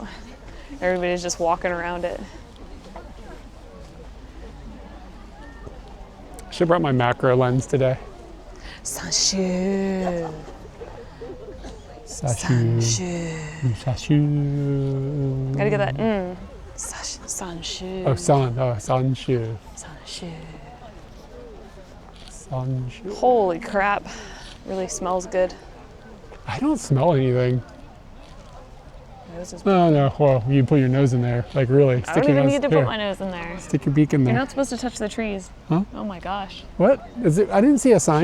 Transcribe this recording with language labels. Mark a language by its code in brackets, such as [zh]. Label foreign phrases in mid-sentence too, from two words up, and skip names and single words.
[en] Everybody's just walking around it. Should have brought my macro lens today. Sanshu. Sashu. Sashu. Gotta get that. Sanshu. Oh, sanshu. Sanshu. Sanshu. Holy crap. Really smells good. I don't smell anything. Nose is- No. Well, you put your nose in there. Like really. I don't your even nose. need to Here, put my nose in there. Stick your beak in there. You're not supposed to touch the trees. Huh? Oh my gosh. What? Is it? I didn't see a sign.